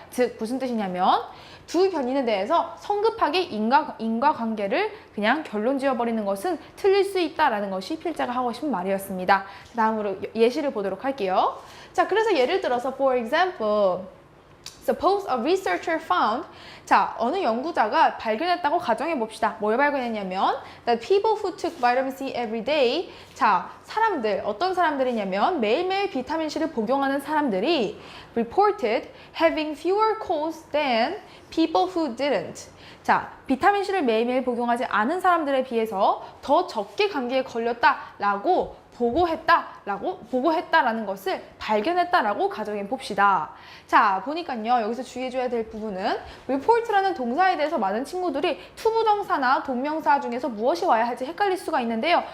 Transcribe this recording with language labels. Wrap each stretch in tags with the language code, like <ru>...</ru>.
<ko>즉, 무슨 뜻이냐면 두 변인에 대해서 성급하게 인과관계를 그냥 결론 지어버리는 것은 틀릴 수 있다는 것이 필자가 하고 싶은 말이었습니다. 다음으로 예시를 보도록 할게요. 자, 그래서 예를 들어서</ko> <en>for example, Suppose a researcher found,</en> <ko>자, 어느 연구자가 발견했다고 가정해 봅시다. 뭘 발견했냐면</ko> <en>that people who took vitamin C every day,</en> <ko>자, 어떤 사람들이냐면 매일매일 비타민 C를 복용하는 사람들이</ko> <en>reported having fewer colds than people who didn't.</en> <ko>자, 비타민 C를 매일매일 복용하지 않은 사람들에 비해서 더 적게 감기에 걸렸다라고 보고했다라는 것을 발견했다라고 가정해 봅시다. 자, 보니까요, 여기서 주의해줘야 될 부분은 report라는 동사에 대해서 많은 친구들이 투부정사나 동명사 중에서 무엇이 와야 할지 헷갈릴 수가 있는데요.</ko>